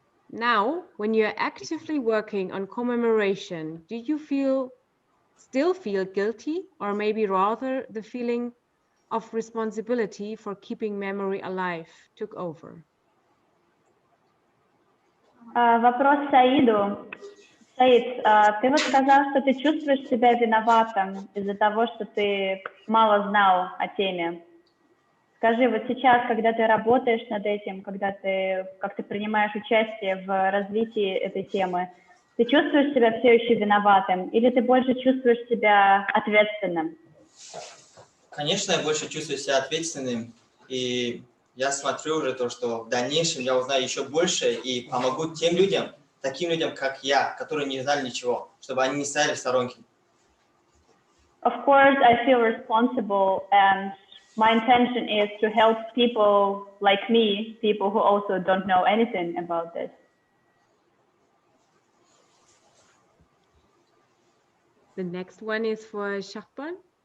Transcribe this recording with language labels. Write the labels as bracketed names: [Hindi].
[English] Now, when you're actively working on commemoration, do you still feel guilty, or maybe rather the feeling of responsibility for keeping memory alive took over? [Russian] Вопрос Саиду. Саид, ты вот сказал, что ты чувствуешь себя виноватым из-за того, что ты мало знал о теме. Скажи, вот сейчас, когда ты работаешь над этим, как ты принимаешь участие в развитии этой темы, ты чувствуешь себя все еще виноватым или ты больше чувствуешь себя ответственным? Конечно, я больше чувствую себя ответственным, и я смотрю уже то, что в дальнейшем я узнаю еще больше и помогу тем людям, таким людям, как я, которые не знали ничего, чтобы они не стояли в сторонке. [English] Of course, I feel responsible, and my intention is to help people like me, people who also don't know anything about this. The next one is for Shahban.